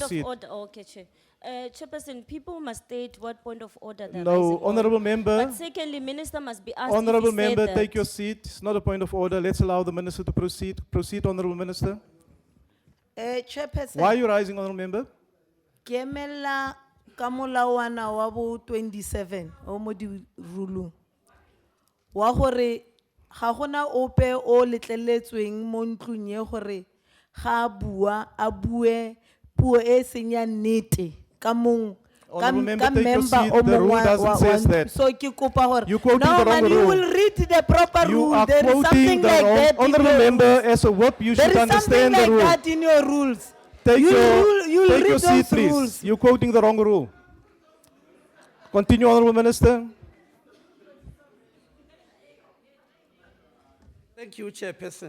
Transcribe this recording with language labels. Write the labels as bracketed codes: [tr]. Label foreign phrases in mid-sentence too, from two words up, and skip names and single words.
[en] of seat. order. Okay, Chair. Chairperson, people must state what point of order they're No, raising on. honourable member. But secondly, minister must be asked Honourable if he said member, that. take your seat. It's not a point of order. Let's allow the minister to proceed. Proceed, honourable minister. Chairperson. Why are you rising, honourable member? [tn] Kemela kamolawana wa bo 27 o mo di rulung wa gore ga gona ope o letleletsweng mo ntlong ye gore ga a bue puo e seng ya nnete ka mong [en] Honourable member, take your seat. The rule doesn't say that. [tn] so ke kopa gore [en] You quoting no the wrong man you rule. will read the proper You rule are there is quoting something the like wrong. that in Honourable your member, rules. as a whip, you There should is something understand the like rule. that in your rules. Take You'll your, rule- you'll take your read seat, those please. rules. You're quoting the wrong rule. Continue, honourable minister. Thank you, Chairperson.